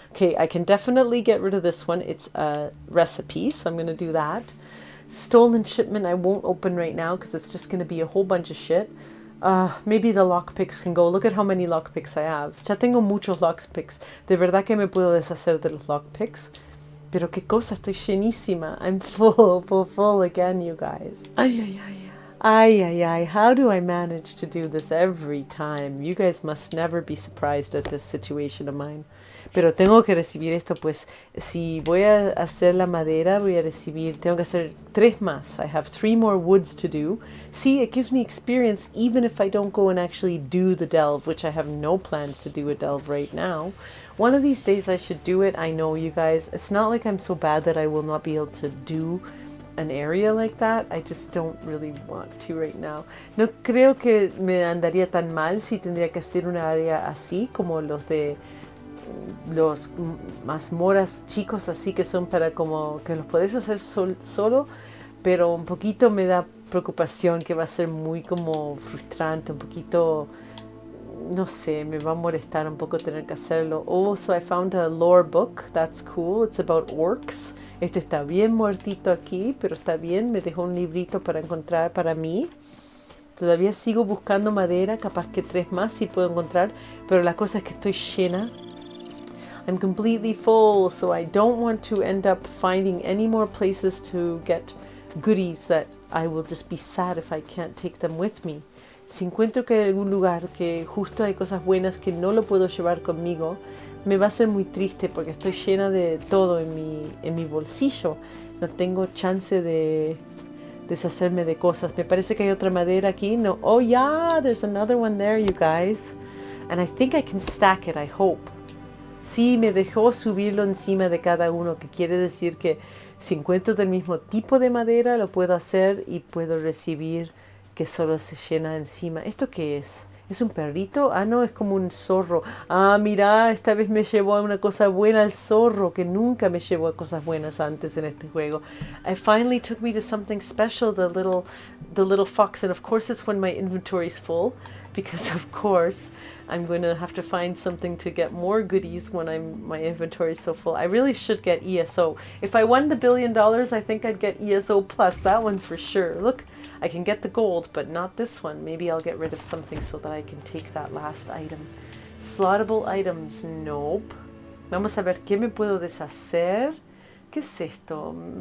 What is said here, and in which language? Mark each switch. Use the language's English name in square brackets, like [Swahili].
[English] Okay, I can definitely get rid of this one. It's a recipe, so I'm going to do that. Stolen shipment I won't open right now because it's just going to be a whole bunch of shit. Maybe the lockpicks can go. Look at how many lockpicks I have. [Spanish] Ya tengo muchos lockpicks. De verdad que me puedo deshacer de los lockpicks. Pero qué cosa, estoy llenísima. [English] I'm full again, you guys. Ay, ay, ay. Ay, ay, ay. How do I manage to do this every time? You guys must never be surprised at this situation of mine. [Spanish] Pero tengo que recibir esto, pues si voy a hacer la madera, tengo que hacer 3 más. [English] I have 3 more woods to do. See, it gives me experience even if I don't go and actually do the delve, which I have no plans to do a delve right now. One of these days I should do it. I know, you guys. It's not like I'm so bad that I will not be able to do an area like that. I just don't really want to right now. [Spanish] No creo que me andaría tan mal si tendría que hacer una área así como los de los mazmorras chicos, así que son para como que los podés hacer solo, pero un poquito me da preocupación que va a ser muy como frustrante, un poquito, no sé, me va a molestar un poco tener que hacerlo. [English] Oh, so I found a lore book. That's cool. It's about orcs. [Spanish] Este está bien muertito aquí, pero está bien. Me dejó un librito para encontrar para mí. Todavía sigo buscando madera, capaz que 3 más sí puedo encontrar, pero la cosa es que estoy llena. [English] I'm completely full, so I don't want to end up finding any more places to get goodies that I will just be sad if I can't take them with me. [Spanish] Si encuentro que hay algún lugar que justo hay cosas buenas que no lo puedo llevar conmigo, me va a ser muy triste porque estoy llena de todo en mi bolsillo. No tengo chance de deshacerme de cosas. Me parece que hay otra madera aquí. No. [English] Oh yeah, there's another one there, you guys. And I think I can stack it, I hope. [Spanish] Sí, me dejó subirlo encima de cada uno, que quiere decir que si encuentro del mismo tipo de madera, lo puedo hacer y puedo recibir que solo se llena encima. ¿Esto qué es? ¿Es un perrito? Ah, no, es como un zorro. Ah, mira, esta vez me llevó a una cosa buena el zorro, que nunca me llevó a cosas buenas antes en este juego. [English] I finally took me to something special, the little fox, and of course it's when my inventory is full, because of course I'm going to have to find something to get more goodies when my inventory is so full. I really should get ESO. If I won the $1 billion, I think I'd get ESO plus. That one's for sure. Look, I can get the gold, but not this one. Maybe I'll get rid of something so that I can take that last item. Slottable items, nope. [Spanish] Vamos a ver qué me puedo deshacer. ¿Qué es esto?